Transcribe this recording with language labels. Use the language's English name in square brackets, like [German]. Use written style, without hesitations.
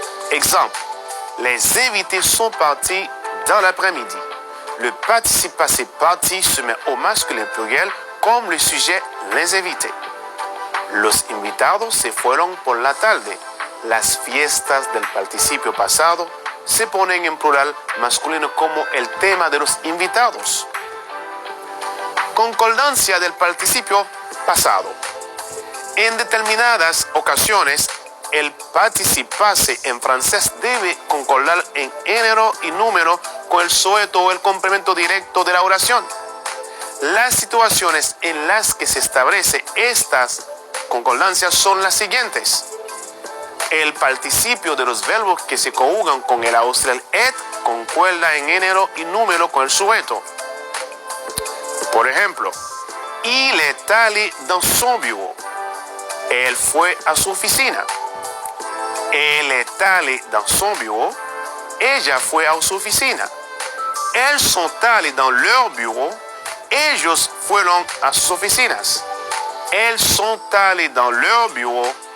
[French] Exemple, les invités sont partis dans l'après-midi. Le participe passé parti se met au masculin pluriel comme le sujet les invités. [Spanish] Los invitados se fueron por la tarde. Las fiestas del participio pasado se ponen en plural masculino como el tema de los invitados. Concordancia del participio pasado. En determinadas ocasiones, el participe passé en francés debe concordar en género y número con el sujeto o el complemento directo de la oración. Las situaciones en las que se establece estas concordancias son las siguientes. El participio de los verbos que se conjugan con el auxiliar et concuerda en género y número con el sujeto. Por ejemplo, [French] il est allé dans son bureau. [Spanish] Él fue a su oficina. [French] Elle est allée dans son bureau. [Spanish] Ella fue a su oficina. [French] Elles sont allées dans leur bureau. [Spanish] Ellos fueron a sus oficinas. [French] Elles sont allées dans leur bureau.